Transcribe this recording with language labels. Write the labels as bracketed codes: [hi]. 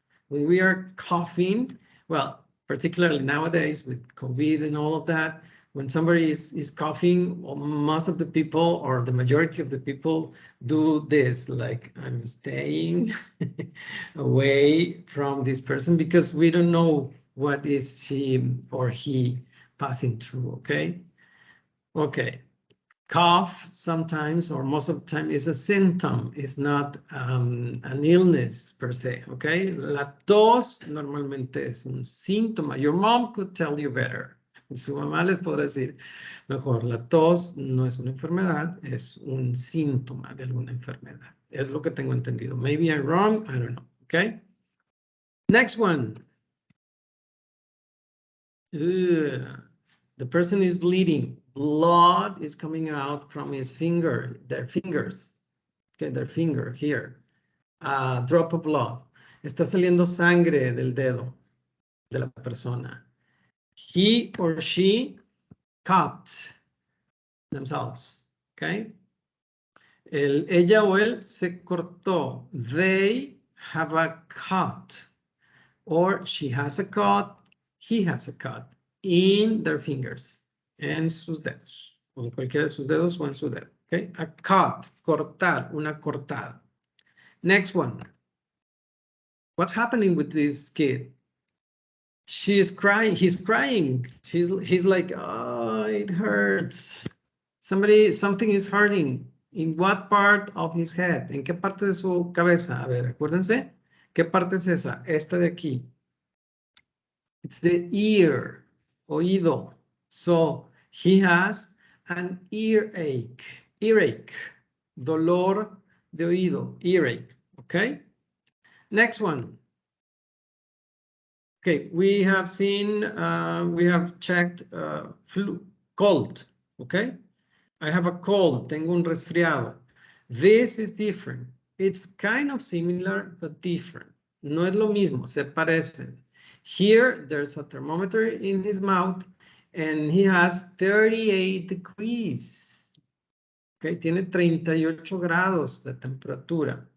[en] When we are coughing, well, particularly nowadays with COVID and all of that, when somebody is coughing, most of the people or the majority of the people do this, like I'm staying away from this person because we don't know what is she or he passing through, okay? Okay. Cough sometimes or most of the time is a symptom, it's not an illness per se, okay? [es] La tos normalmente es un síntoma. [en] Your mom could tell you better. [es] Su mamá les podrá decir mejor, la tos no es una enfermedad, es un síntoma de alguna enfermedad. Es lo que tengo entendido. [en] Maybe I'm wrong, I don't know, okay? Next one. The person is bleeding. Blood is coming out from his finger, their fingers. Okay, their finger here. A drop of blood. [es] Está saliendo sangre del dedo de la persona. [en] He or she cut themselves. [es] Okay. Ella o él se cortó. [en] They have a cut. Or she has a cut. He has a cut in their fingers. [es] En sus dedos. O en cualquiera de sus dedos o en su dedo. Okay. [en] A cut. [es] Cortar. Una cortada. [en] Next one. What's happening with this kid? She is crying. He's crying. He's like, oh, it hurts. Something is hurting. In what part of his head? [es] ¿En qué parte de su cabeza? A ver, acuérdense. ¿Qué parte es esa? Esta de aquí. [en] It's the ear, [es] oído. [en] So he has an earache. Earache. [es] Dolor de oído. [en] Earache. Okay. Next one. Okay, we have seen, we have checked flu, cold, okay? I have a cold, [es] tengo un resfriado. [en] This is different. It's kind of similar, but different. [es] No es lo mismo, se parecen. [en] Here, there's a thermometer in his mouth, and he has 38 degrees. [es] Okay, tiene 38 grados de temperatura.